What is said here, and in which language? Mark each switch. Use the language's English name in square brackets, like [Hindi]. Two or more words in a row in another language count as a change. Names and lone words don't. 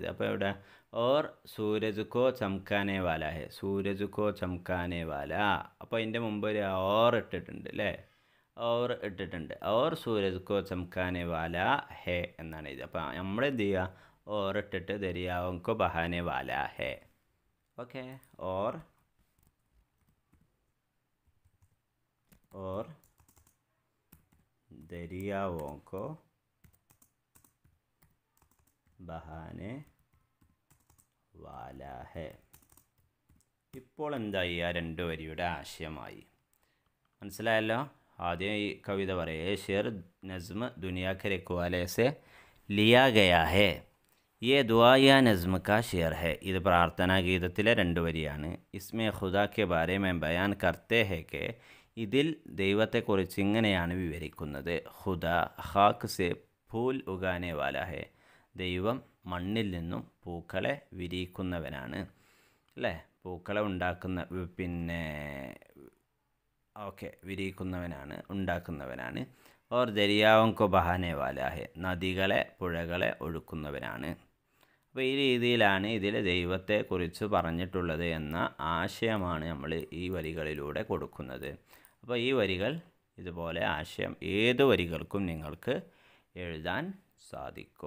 [Malayalam] അപ്പോൾ ഇവിടെ [Urdu] اور سورج کو چمکانے والا ہے. سورج کو چمکانے والا. [Malayalam] അപ്പോൾ അതിൻ്റെ മുമ്പ് ഒരു ഓർ ഇട്ടിട്ടുണ്ട് അല്ലേ? ഓർ ഇട്ടിട്ടുണ്ട്. [Urdu] اور سورج کو چمکانے والا ہے [Malayalam] എന്നാണ് എഴുതുക. അപ്പോൾ നമ്മൾ എന്ത് ചെയ്യുക? ഓർ ഇട്ടിട്ട് [Urdu] دریاؤں کو بہانے والا ہے. ओके, اور دریاؤں کو بہانے والا ہے. [Malayalam] ഇപ്പോൾ എന്തായി? ആ രണ്ട് വരിയുടെ ആശയമായി. മനസ്സിലായല്ലോ? ആദ്യം ഈ കവിത പറയേ [Urdu] شعر نظم دنیا کے رکھوالے سے لیا گیا ہے. یہ دعائیہ نظم کا شعر ہے. [Malayalam] ഇത് പ്രാർത്ഥനാ ഗീതത്തിലെ രണ്ട് വരിയാണ്. [Urdu] اس میں خدا کے بارے میں بیان کرتے ہیں کہ. [Malayalam] ഇതിൽ ദൈവത്തെക്കുറിച്ച് ഇങ്ങനെയാണ് വിവരിക്കുന്നത്. [Urdu] خدا خاک سے پھول اگانے والا ہے. [Malayalam] ദൈവം മണ്ണിൽ നിന്നും പൂക്കളെ വിരിയിക്കുന്നവനാണ് അല്ലേ? പൂക്കളെ വിരിയിക്കുന്നവനാണ്, ഉണ്ടാക്കുന്നവനാണ്. [Urdu] اور دریاؤں کو بہانے والا ہے. [Malayalam] നദികളെ പുഴകളെ ഒഴുക്കുന്നവനാണ്. അപ്പോൾ അപ്പോൾ ഈ രീതിയിലാണ് ഇതിൽ ദൈവത്തെക്കുറിച്ച് പറഞ്ഞിട്ടുള്ളത് എന്ന ആശയമാണ് നമ്മൾ ഈ വരികളിലൂടെ കൊടുക്കുന്നത്. അപ്പോൾ ഈ വരികൾ ഇതുപോലെ ആശയം ഏത് വരികൾക്കും നിങ്ങൾക്ക് എഴുതാൻ സാധിക്കും.